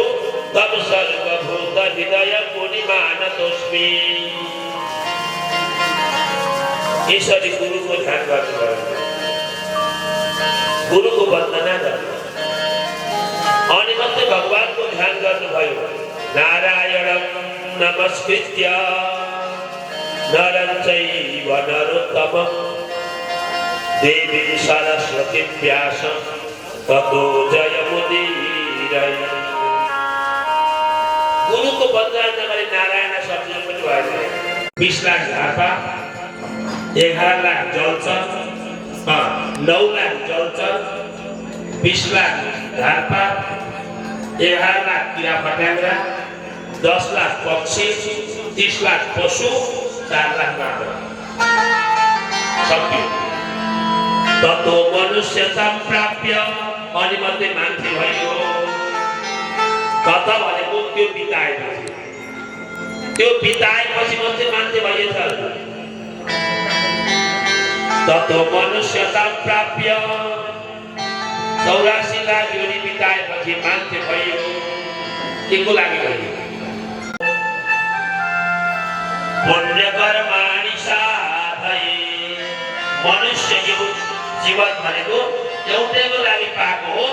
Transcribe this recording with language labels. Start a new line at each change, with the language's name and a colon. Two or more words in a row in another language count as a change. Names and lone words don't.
Sanskrit: तब सर्वभूत हृदय पूर्णिमानतोस्मि।
Nepali: यसरी गुरुको ध्यान गर्नुभयो, गुरुको वन्दना गर्नु, अनि मात्रै भगवानको ध्यान गर्नुभयो।
Sanskrit: नारायणं नमस्कृत्य नरं चैव नरोत्तमं देवीं सरस्वतीं व्यासं ततो जयमुदीरये।
Nepali: गुरुको वन्दना नगरी नारायण शब्द पनि भएन। 20 लाख झापा, 11 लाख जलचर, 9 लाख जलचर, 20 लाख झापा, 11 लाख किरा फट्याङ्ग्रा, 10 लाख पक्षी, 30 लाख पशु, 4 लाख मात्र सक्यो।
Sanskrit: ततो मनुष्यतां प्राप्य,
Nepali: अनि मात्रै मान्छे भयो। कता भनेको त्यो बिताएपछि, त्यो बिताएपछि मात्रै मान्छे भइएछ।
Sanskrit: ततो मनुष्यतां प्राप्य,
Nepali: 84 लाख योनि बिताएपछि मान्छे भयो। केको लागि भयो?
Sanskrit: पुण्य कर्माणि साधये।
Nepali: मनुष्य जीवन भनेको एउटैको लागि पाएको हो।